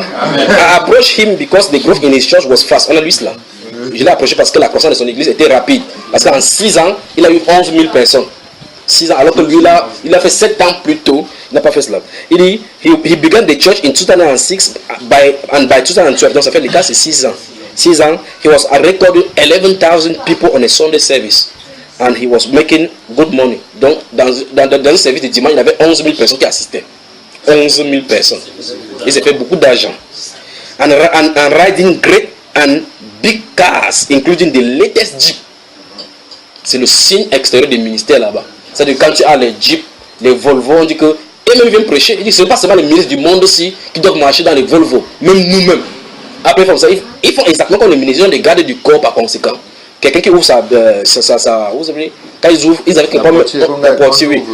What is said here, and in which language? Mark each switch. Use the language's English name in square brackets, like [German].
[English] I approached him because the growth in his church was fast. [French] On a lu cela. Je l'ai approché parce que la croissance de son église était rapide. Parce qu'en 6 ans, il a eu 11 000 personnes. 6 ans, alors que lui, il a fait 7 ans plus tôt. Il n'a pas fait cela. Il dit, [English] he began the church in 2006 and by 2012. [French] Donc ça fait le cas, c'est 6 ans. 6 ans, [English] he was recording 11,000 people on a Sunday service. And he was making good money. [French] Donc, dans un service de dimanche, il y avait 11 000 personnes qui assistaient. 11 000 personnes. Il s'est fait beaucoup d'argent. [English] And riding great and big cars, including the latest Jeep. [French] C'est le signe extérieur des ministères là-bas. C'est-à-dire quand tu as les Jeep, les Volvo, on dit que... Et même ils viennent prêcher. Il dit que ce n'est pas seulement les ministres du monde aussi qui doivent marcher dans les Volvo. Même nous-mêmes. Après, ils font ça. Ils font exactement comme les ministres, ils ont des gardes du corps par conséquent. Quelqu'un qui ouvre vous savez, quand ils ouvrent, ils avaient quelque part un portier, oui.